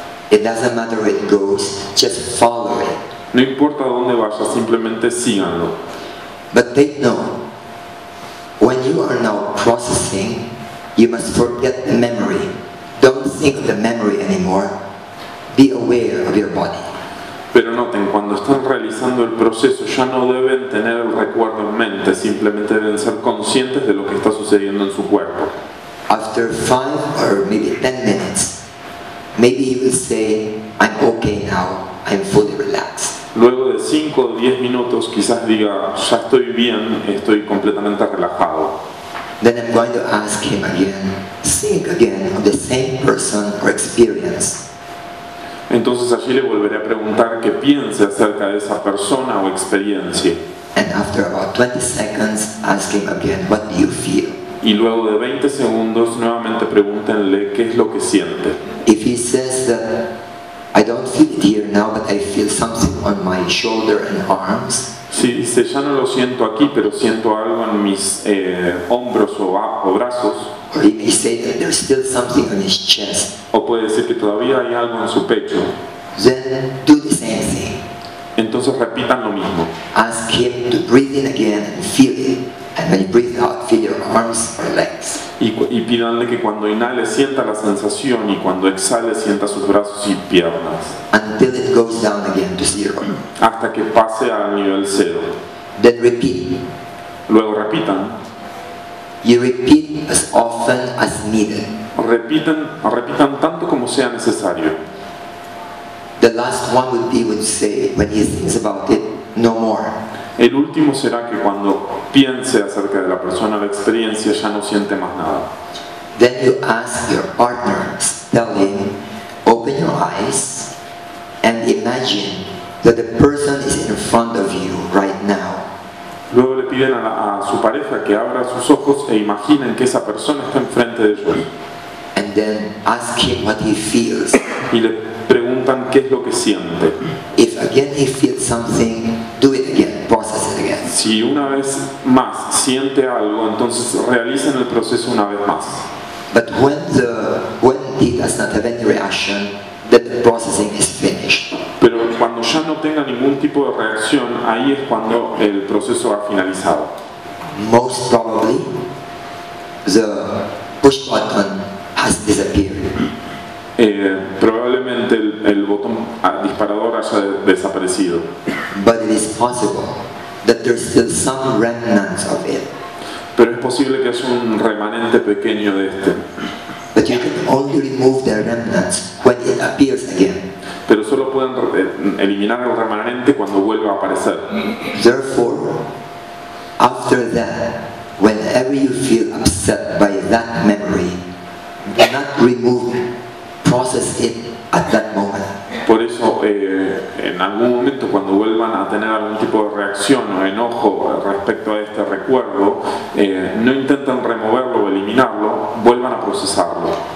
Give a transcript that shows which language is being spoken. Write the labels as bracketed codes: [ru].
[en] It doesn't matter where it goes, just follow it. [es] No importa dónde vaya, simplemente síganlo. [en] But they know, when you are now processing, you must forget the memory. Don't think of the memory anymore. Be aware of your body. [es] Pero noten, cuando están realizando el proceso ya no deben tener el recuerdo en mente, simplemente deben ser conscientes de lo que está sucediendo en su cuerpo. [en] After 5 or maybe 10 minutes, maybe you will say, I'm okay now, I'm fully relaxed. [es] Luego de 5 o 10 minutos quizás diga, ya estoy bien, estoy completamente relajado. [en] Then I'm going to ask him again, think again of the same person or experience. [es] Entonces allí le volveré a preguntar qué piense acerca de esa persona o experiencia. [en] And after about 20 seconds, ask him again, what do you feel? [es] Y luego de 20 segundos nuevamente pregúntenle qué es lo que siente. [en] If he says that, I don't feel it here now, but I feel something on my shoulder and arms, [es] Si dice, ya no lo siento aquí, pero siento algo en mis hombros o brazos, [en] or he may say that there's still something on his chest, [es] o puede decir que todavía hay algo en su pecho, [en] then do the same thing. [es] entonces repitan lo mismo. [en] Ask him to breathe in again and feel it. And when you breathe out, feel your arms or legs. [es] Y pídanle que cuando inhale sienta la sensación y cuando exhale sienta sus brazos y piernas, [en] Until it goes down again to 0. [es] hasta que pase al nivel 0. [en] Then repeat. [es] Luego repitan. [en] You repeat as often as needed. [es] Repitan tanto como sea necesario. [en] The last one would say, when he thinks about it, no more. [es] El último será que cuando piense acerca de la persona o la experiencia ya no siente más nada. [en] Then you ask your partner, tell him, open your eyes and imagine that the person is in front of you right now. [es] Luego le piden a su pareja que abra sus ojos e imaginen que esa persona está enfrente de ellos. [en] And then ask him what he feels. [es] Y le preguntan qué es lo que siente. [en] If again he feels something, do it again, process it again. [es] Si una vez más siente algo, entonces realicen el proceso una vez más. [en] But when he does not have any reaction, then the processing is finished. [es] Pero cuando ya no tenga ningún tipo de reacción, ahí es cuando el proceso ha finalizado. [en] Most probably, the push button has disappeared. [es] Probablemente el botón disparador haya desaparecido. [en] But it is possible that there's still some remnants of it. [es] Pero es posible que haya un remanente pequeño de este. [en] But you can only remove the remnants when it appears again. [es] Pero solo pueden eliminar el remanente cuando vuelva a aparecer. [en] Therefore, after that, whenever you feel upset by that memory, do not remove it. Process it at that moment. [es] Por eso, en algún momento cuando vuelvan a tener algún tipo de reacción o enojo respecto a este recuerdo, no intenten removerlo o eliminarlo, vuelvan a procesarlo.